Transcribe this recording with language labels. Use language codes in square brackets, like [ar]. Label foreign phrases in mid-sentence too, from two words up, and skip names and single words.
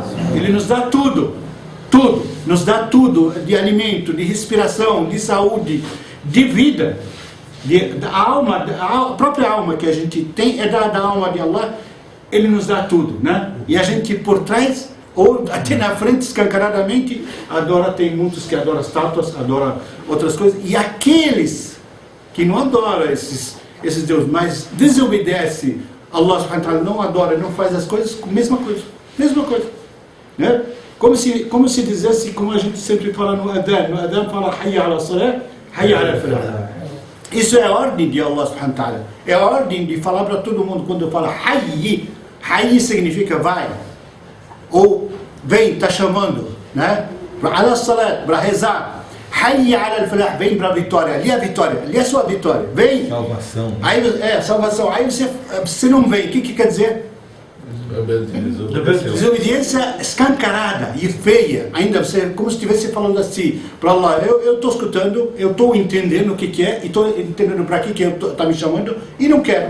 [pt] Ele nos dá tudo, nos dá tudo, de alimento, de respiração, de saúde, de vida, da alma, a própria alma que a gente tem é da alma de Allah. Ele nos dá tudo, né? E a gente por trás, ou até na frente, escancaradamente, tem muitos que adoram estátuas, adoram outras coisas, e aqueles que não adoram esses deuses, mas desobedece Allah [ar] سبحانه وتعالى, [pt] não adora, não faz as coisas, mesma coisa, né? Como se dissesse, como a gente sempre fala no Adhan fala [ar] حي على الصلاة، حي على الفلاح. [pt] Isso é a ordem de Allah [ar] سبحانه وتعالى, [pt] é a ordem de falar para todo mundo. Quando fala Hayy significa vai, ou vem, está chamando, né? [ar] على الصلاة, [pt] para rezar. [ar] حي على الفلاح, [pt] vem para a vitória, ali é a vitória, ali é a sua vitória, vem. Salvação. Aí, salvação. Aí você não vem, o que quer dizer? Desobediência escancarada e feia, ainda você, como se estivesse falando assim para Allah, eu estou escutando, eu estou entendendo o que é, e estou entendendo para que está me chamando, e não quero.